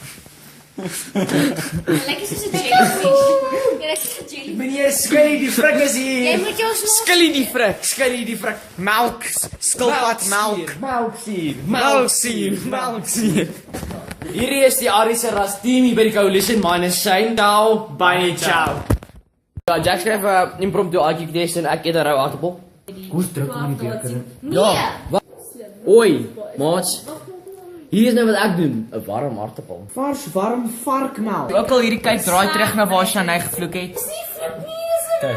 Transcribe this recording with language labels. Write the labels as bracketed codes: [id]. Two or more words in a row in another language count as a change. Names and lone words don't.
[af] Lyk jy soos 'n jellyfish. Jy lyk soos 'n jellyfish. Meneer Skilly die frik is hier. Jy moet jou snos. Skilly die frik. Melk. Skilpad melk. Melksier. Hierdie is die Ariese ras team hier by die Coalition Minus Shane. Ciao, bye, ciao. Ja, Jack skryf 'n [en] impromptu IQ test [af] en ek eet 'n rou aartappel. Hoe druk om die beker? Nee. Oi, maats. Hier is nou wat ek doen, 'n warm aartappel. Vars warm varkmelk. Ook al hierdie kyk draai terug na waar Shanay gevloek het. Dis nie vloek nie.